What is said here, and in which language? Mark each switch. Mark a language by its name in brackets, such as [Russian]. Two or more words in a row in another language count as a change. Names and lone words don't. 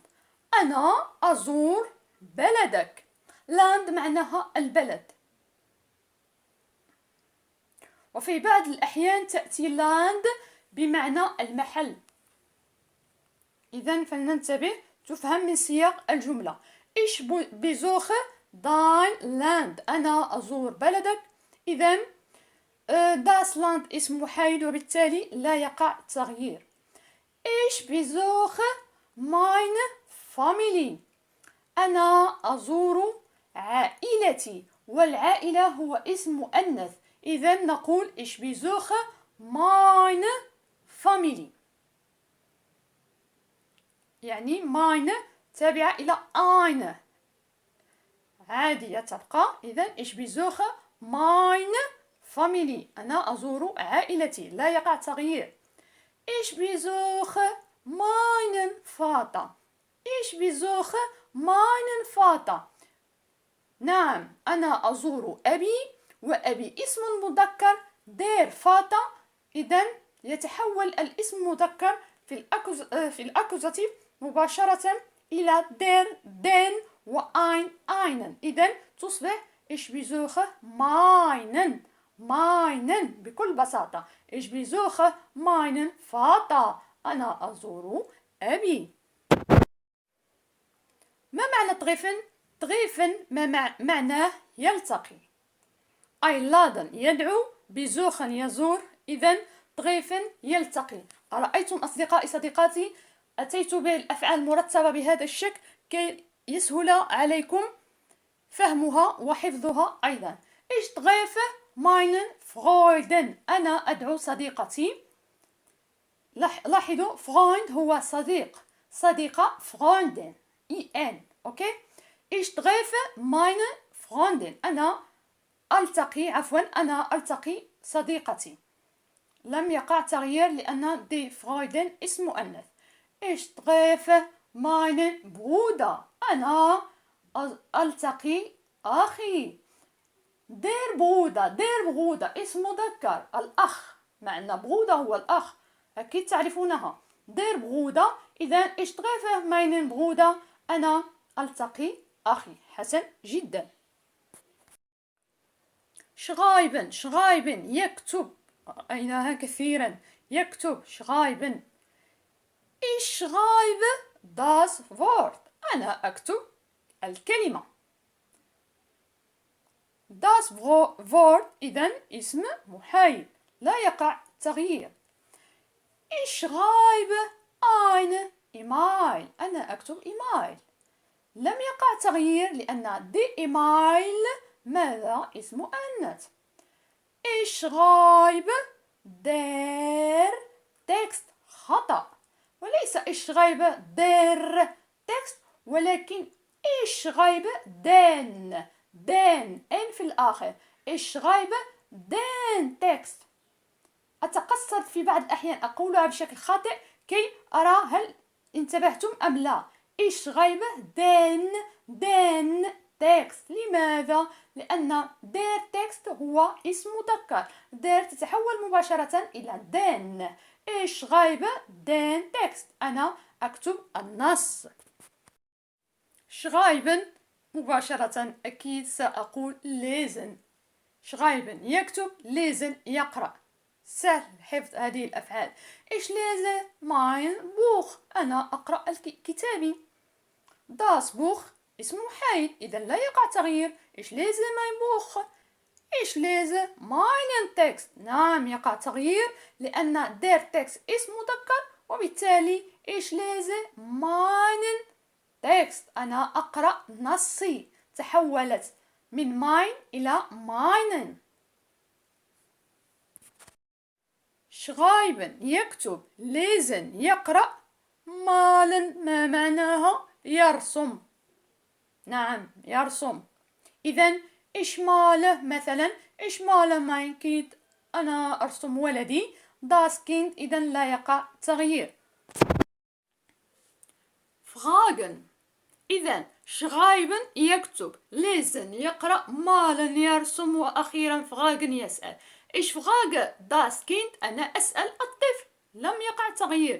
[Arabic] أنا أزور بلدك. land معناها البلد. وفي بعض الأحيان تأتي land بمعنى المحل. إذن فلننتبه تفهم من سياق الجملة. [German] Ich besuche dein Land. [Arabic] أنا أزور بلدك. إذن [German] das Land [Arabic] اسم محايد وبالتالي لا يقع تغيير. [German] Ich besuche meine Family. [Arabic] أنا أزور عائلتي، والعائلة هو اسم مؤنث. إذن نقول [German] ich besuche meine Family. [Arabic] يعني meine تابعة إلى eine عادية تبقى. [German] إذن ich besuche meine Family. [Arabic] أنا أزور عائلتي، لا يقع تغيير. [German] Ich besuche meinen Vater. Ich besuche meinen Vater. [Arabic] نعم أنا أزور أبي، وأبي اسم مذكر [German] der Vater. [Arabic] إذن يتحول الاسم مذكر في الأكوزاتيف مباشرة إلى [German] der den einen. [Arabic] إذن تصبح [German] ich besuche meinen [Arabic] بكل بساطة. [German] ich besuche meinen Vater. [Arabic] أنا أزور أبي. ما معنى treffen؟ treffen ما معناه يلتقي. einladen يدعو، besuchen يزور. إذن treffen يلتقي. أرأيتم أصدقائي صديقاتي أتيت بالأفعال المرتبة بهذا الشكل كي يسهل عليكم فهمها وحفظها أيضا. [German] Ich treffe meinen Freunden. [Arabic] أنا أدعو صديقتي. لاحظوا Freund هو صديق، صديقة Freundin en. أوكي. [German] Ich treffe meine Freundin. [Arabic] أنا ألتقي صديقتي. لم يقع تغيير لأن دي Freundin اسم مؤنث. [German] Ich treffe meinen Bruder. [Arabic] أنا ألتقي أخي. [German] der Bruder [Arabic] اسم مذكر، الأخ. معنى Bruder هو الأخ، أكيد تعرفونها. [German] der Bruder. إذن ich treffe meinen Bruder. [Arabic] أنا ألتقي أخي. حسن جدا. schreiben يكتب. رأيناها كثيرا. يكتب schreiben. [German] Ich schreibe das Wort. [Arabic] أنا أكتب الكلمة. [German] das Wort [Arabic] إذن اسم محايد، لا يقع تغيير. [German] Ich schreibe eine E-Mail. [Arabic] أنا أكتب إيميل، لم يقع تغيير لأن دي إيميل ماذا؟ اسم مؤنث. [German] Ich schreibe der Text. [Arabic] خطأ، وليس [German] ich schreibe der Text، [Arabic] ولكن [German] ich schreibe den n [Arabic] في الآخر. [German] ich schreibe den Text. [Arabic] أتقصد في بعض الأحيان أقولها بشكل خاطئ كي أرى هل انتبهتم أم لا. [German] ich schreibe den Text. [Arabic] لماذا؟ لأن [German] der Text [Arabic] هو اسم مذكر. [German] der [Arabic] تتحول مباشرة إلى [German] den. ich schreibe den Text. [Arabic] أنا أكتب النص. schreiben مباشرة أكيد سأقول lesen. schreiben يكتب، lesen يقرأ. سهل حفظ هذه الأفعال. [German] ich lese mein Buch. [Arabic] أنا أقرأ كتابي. [German] das Buch [Arabic] اسم محايد، إذا لا يقع تغيير. [German] ich lese mein Buch. ich lese meinen Text. [Arabic] نعم يقع تغيير لأن [German] der Text [Arabic] اسم مذكر، وبالتالي [German] ich lese meinen Text. [Arabic] أنا أقرأ نصي. تحولت من mein إلى meinen. schreiben يكتب، lesen يقرأ، malen ما معناها؟ يرسم. نعم يرسم. [German] إذن ich male مثلا ich male mein Kind. [Arabic] أنا أرسم ولدي. [German] das Kind [Arabic] إذن لا يقع تغيير. fragen. إذن schreiben يكتب lesen يقرأ malen يرسم وأخيرا fragen يسأل. [German] ich frage das Kind [Arabic] أنا أسأل الطفل لم يقع تغيير.